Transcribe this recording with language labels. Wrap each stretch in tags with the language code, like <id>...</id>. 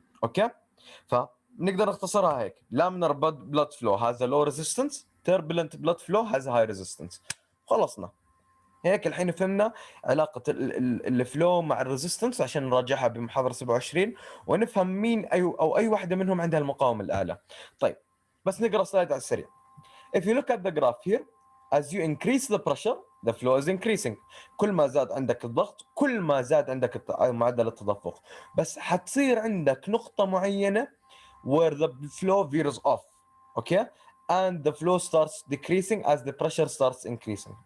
<ar>اوكي، فنقدر نختصرها هيك: لامينر بلاد فلو هذا لو ريزيستنس، تيربلنت بلاد فلو هذا هاي ريزيستنس. خلصنا هيك. الحين فهمنا علاقة الفلو مع الريزيستنس عشان نراجعها بمحاضرة 27 ونفهم مين أي واحدة منهم عندها المقاومة الأعلى. طيب بس نقرأ سلايد على السريع.</ar> <en>If you look at the graph here, as you increase the pressure, the flow is increasing.</en> <ar>كل ما زاد عندك الضغط كل ما زاد عندك معدل التدفق، بس حتصير عندك نقطة معينة</ar> <en>where the flow veers off. Okay, and the flow starts decreasing as the pressure starts increasing.</en>